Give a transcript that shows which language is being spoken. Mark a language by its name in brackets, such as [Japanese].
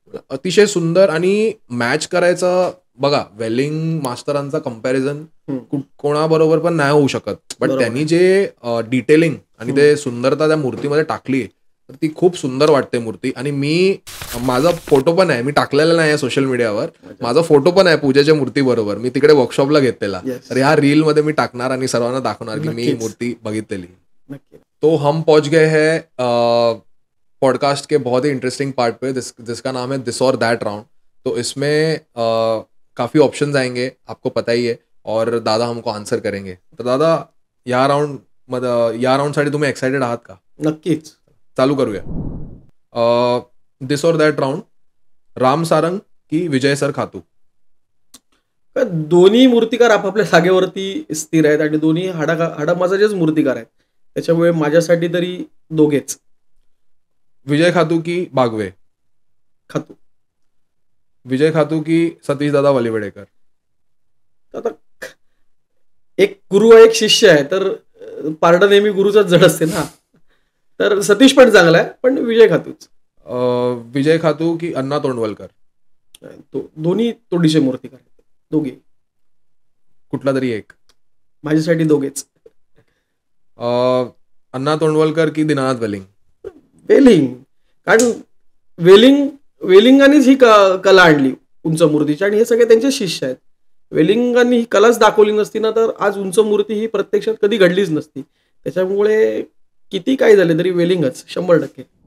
[Marathi] अतिशय सुंदर, आणि मॅच करायचं बघा, वेलिंग मास्टरांचा कम्पॅरिझन कोणाबरोबर पण नाही होऊ शकत, बट त्यांनी जे डिटेलिंग आणि ते सुंदरता त्या मूर्तीमध्ये टाकली तर ती खूप सुंदर वाटते मूर्ती. आणि माझा फोटो पण आहे, मी टाकलेला नाही आहे सोशल मीडियावर, माझा फोटो पण आहे पूजेच्या मूर्ती बरोबर, मी तिकडे वर्कशॉपला घेतलेला. तर ह्या रील मध्ये मी टाकणार आणि सर्वांना दाखवणार की मी मूर्ती बघितलेली. [Hindi] तो हम पहुंच गए हैं पॉडकास्ट के बहुत ही इंटरेस्टिंग पार्ट पे, जिसका नाम है दिस और दैट राउंड. तो इसमें काफी ऑप्शंस आएंगे, आपको पता ही है, और दादा हमको आन्सर करेंगे. [Marathi] तर दादा या राउंड साठी तुम्ही एक्साइटेड आहात का? नक्कीच. चालू करूया. दिस और दॅट राउंड, राम सारंग की विजय सर खातू? दोन्ही मूर्तिकार आपापल्या जागेवरती स्थिर आहेत आणि दोन्ही हाडामाजाचेच मूर्तिकार आहेत, त्याच्यामुळे माझ्यासाठी तरी दोघेच. विजय खातू की बागवे? खातू. विजय खातू की सतीश दादा वलिवडेकर? आता एक गुरु एक शिष्य आहे, तर पारडं नेहमी गुरुचाच जड असते ना. तर सतीश पण चांगला आहे, पण विजय खातूच. विजय खातू की अण्णा तोंडवलकर? दोन्ही तोडीचे मूर्तिकार आहेत, दोघे. कुठला तरी एक? माझ्यासाठी दोघेच. अण्णा तोंडवलकर की दीनानाथ वेलिंग? वेलिंग. कारण वेलिंगांनीच ही कला आणली उंच मूर्तीची, आणि हे सगळे त्यांचे शिष्य आहेत. वेलिंगांनी ही कलाच दाखवली नसती ना तर आज उंच मूर्ती ही प्रत्यक्षात कधी घडलीच नसती. त्याच्यामुळे किती काय झाले तरी वेलिंगच 100%.